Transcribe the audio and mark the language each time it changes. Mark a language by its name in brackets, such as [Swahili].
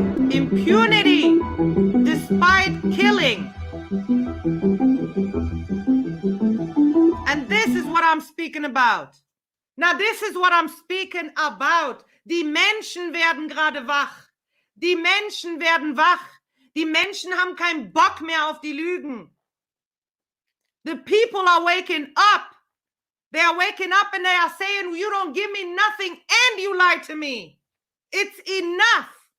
[English] Impunity despite killing. And this is what I'm speaking about. Now, this is what I'm speaking about. [German] Die Menschen werden gerade wach. Die Menschen werden wach. Die Menschen haben keinen Bock mehr auf die Lügen. [English] The people are waking up. They are waking up and they are saying, you don't give me nothing and you lie to me. It's enough.